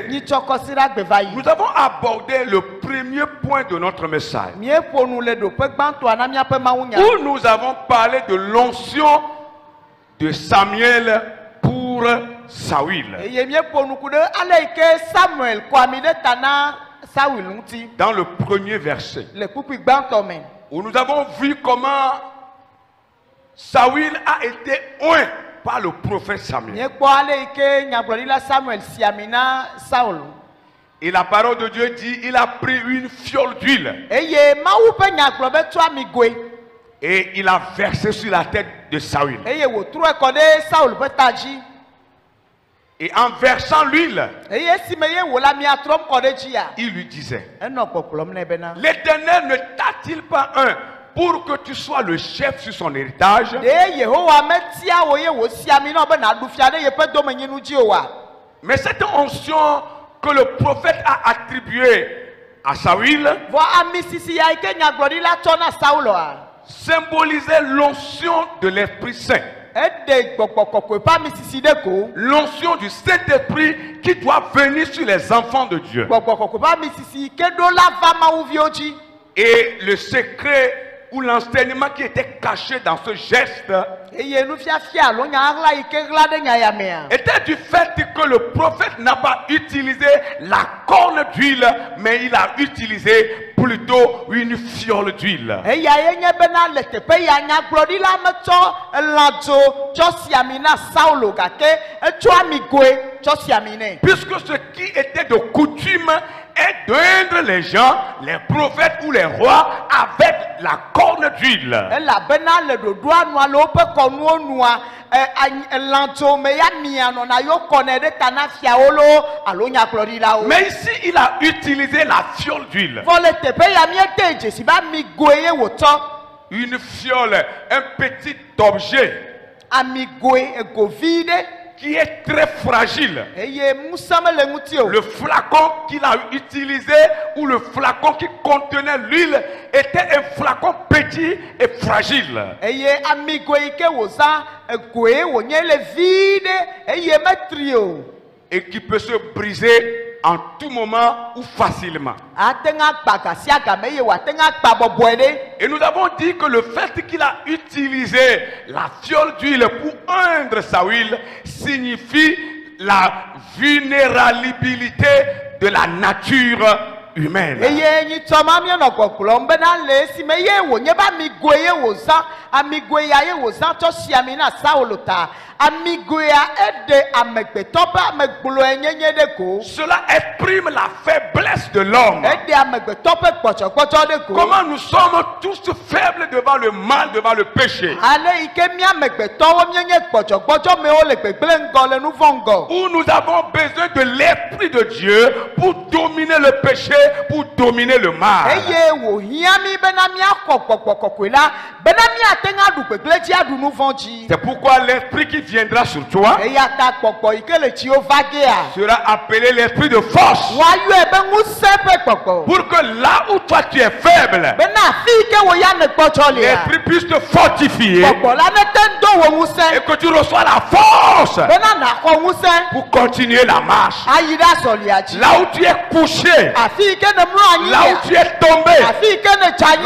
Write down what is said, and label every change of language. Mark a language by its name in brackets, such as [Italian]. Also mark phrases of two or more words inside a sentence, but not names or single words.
[Ewe] Nyitsɔkɔsi la gbe va yi. [French] nous avons abordé le premier point de notre message, [Ewe] Míeƒo nu le ɖoƒe gbãtɔa na míaƒe mawunya. [French] où nous avons parlé de l'onction de Samuel pour Saül. [Ewe] Eye míeƒo nu ku ɖe ale yi ke Samuel kɔ ami ɖe ta na Saul ŋuti [French] Dans le premier verset, [Ewe] le kpukpui gbãtɔ me. [French] où nous avons vu comment Saül a été oint par le prophète Samuel. [Ewe] Míekpɔ ale yi ke nyagblɔɖila Samuel si ami na Saul. [French] Et la parole de Dieu dit, il a pris une fiole d'huile. [Ewe] eye mawu ƒe nyagblɔ be tso amigoe. [French] Et il a versé sur la tête de Saül. [Ewe] eye wòtrɔe kɔ ɖe Saul ƒe ta dzi. [French] Et en versant l'huile, [Ewe] eye esime ye wòle amia trɔm kɔ ɖe dzia. [French] il lui disait, [Ewe] enɔ kpɔkplɔm nɛ bena. [French] l'Éternel ne t'a-t-il pas un pour que tu sois le chef sur son héritage? [Ewe] ɖe Yehowa metia wò ye wòsi ami na be nàɖu fia ɖe yeƒe domenyinu dzi oa. [French] Mais cette onction que le prophète a attribuée à Saül [Ewe] vɔ ami sisi ya yi ke nyagblɔɖila tsɔ na Sauloa. [French] symbolisait l'onction de l'Esprit Saint. [Ewe] eɖe gbɔgbɔ kɔkɔe ƒe ami sisi ɖe ko. [French] L'onction du Saint-Esprit qui doit venir sur les enfants de Dieu. [Ewe] gbɔgbɔ kɔkɔe ƒe ami sisi ke ɖo la va mawuviwo dzi. [French] Et le secret ou l'enseignement qui était caché dans ce geste [Ewe] eye nufiafia alo nyaɣla yi ke ɣla ɖe nyayamea. [French] était du fait que le prophète n'a pas utilisé la corne d'huile, mais il a utilisé plutôt une fiole d'huile. [Ewe] eya ye nye bena le teƒe ya nyagblɔɖila metsɔ elãdzo tsɔ si ami na Saulo gake etsɔ amigoe tsɔ si ami nɛ. [French] Puisque ce qui était de coutume est d'oindre les gens, les prophètes ou les rois avec la corne d'huile. [Ewe] elabena le ɖoɖoa nua le woƒe kɔnuwo nua elãdzo me ya mia nɔna yo kɔnɛ ɖe ta na fiawo lo alo nyagblɔɖilawo. [French] Mais ici, il a utilisé la fiole d'huile. [Ewe] vɔ le teƒe ya miede dzesi be amigoe ye wòtsɔ. [French] Une fiole, un petit objet [Ewe] amigoe ego vi ɖe. [French] qui est très fragile. [Ewe] eye musẽ mele ŋuti o. [French] Le flacon qu'il a utilisé ou le flacon qui contenait l'huile était un flacon petit et fragile. [Ewe] eye amigoe yi ke wòzã egoe wònye le vi ɖe eye metri o. [French] Et qui peut se briser en tout moment ou facilement. [Ewe] ate ŋu agba gasia game eye wòate ŋu agba bɔbɔe ɖe. [French] Et nous avons dit que le fait qu'il a utilisé la fiole d'huile pour oindre Saül signifie la vulnérabilité de la nature humaine. [Ewe] eye nyitsɔ ma mienɔ gbɔgblɔm bena le esime ye wònye be amigoe ye wòzã amigoe ya ye wòzã tsɔ si ami na Saulo ta amigoea eɖe amegbetɔ ƒe amegblɔe nyenye ɖe ko. [French] Cela exprime la faiblesse de l'homme. [Ewe] eɖe amegbetɔ ƒe gbɔdzɔgbɔdzɔ ɖe ko. [French] Comment nous sommes tous faibles devant le mal, devant le péché. [Ewe] ale yi ke mía amegbetɔwo mienye gbɔdzɔgbɔdzɔ mewo le gbegblẽ ŋgɔ le nu vɔ ŋgɔ. [French] Où nous avons besoin de l'Esprit de Dieu pour dominer le péché, pour dominer le mal. [Ewe] eye wòhiã mi bena míaxɔ gbɔgbɔ kɔkɔe la bena míate ŋu aɖu gbegblẽ dzi aɖu nu vɔ dzi. [French] C'est pourquoi l'Esprit qui viendra sur toi [Ewe] eya ta gbɔgbɔ yi ke le tsiwo va gea. [French] sera appelé l'Esprit de force. [Ewe] woayɔe be ŋusẽ ƒe gbɔgbɔ. [French] Pour que là où toi tu es faible, [Ewe] bena afi yi ke wò ya ne gbɔdzɔ lea. [French] l'Esprit puisse te fortifier [Ewe] gbɔgbɔ la nete ŋu do wò ŋusẽ. [French] et que tu reçois la force [Ewe] bena nàxɔ ŋusẽ. [French] pour continuer la marche. [Ewe] ayi ɖe azɔlia dzi. [French] Là où tu es couché, [Ewe] afi yi ke ne mlɔ anyi [French] là où [Ewe] lea. [French] tu es tombé, [Ewe] afi yi ke ne dze anyi